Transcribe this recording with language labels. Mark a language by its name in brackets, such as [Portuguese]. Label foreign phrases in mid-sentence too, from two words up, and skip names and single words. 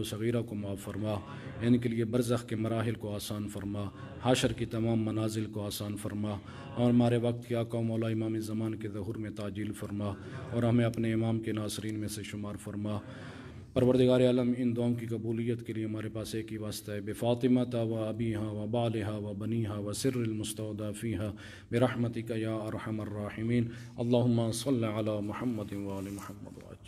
[Urdu] صغیرہ کو معاف فرما، ان کے لیے برزخ کے مراحل کو آسان فرما، حشر کی تمام منازل کو آسان فرما، اور ہمارے وقت کے آقا و مولا امام زمان کے ظہور میں تعجیل فرما، اور ہمیں اپنے امام کے ناصرین میں سے شمار فرما، پروردگار عالم ان دعاؤں کی قبولیت کے لیے ہمارے پاس ایک ہی واسطہ ہے، [Arabic] بفاطمۃ و ابیہا و بالہا و بنیہا و سر المستودع فیہا برحمتک یا ارحم الراحمین، اللہم صل علی محمد و آل محمد۔